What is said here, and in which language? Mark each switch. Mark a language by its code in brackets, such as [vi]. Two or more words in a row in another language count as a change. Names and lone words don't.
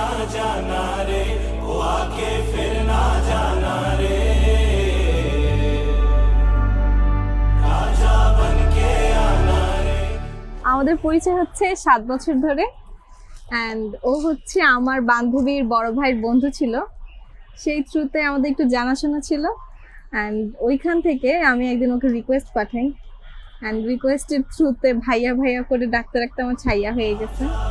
[hi] जाना रे, वो आके फिर ना जाना रे, राजा बन के आना रे। [bn] আমাদের পরিচয় হচ্ছে 7 বছর ধরে, অ্যান্ড ও হচ্ছে আমার বান্ধবীর বড় ভাইয়ের বন্ধু ছিল। সেই থ্রুতে আমাদের একটু জানাশোনা ছিল, অ্যান্ড ওইখান থেকে আমি একদিন ওকে রিকোয়েস্ট পাঠাই, অ্যান্ড রিকোয়েস্টের থ্রুতে ভাইয়া ভাইয়া করে ডাকতে ডাকতে আমার ছাইয়া হয়ে গেছে।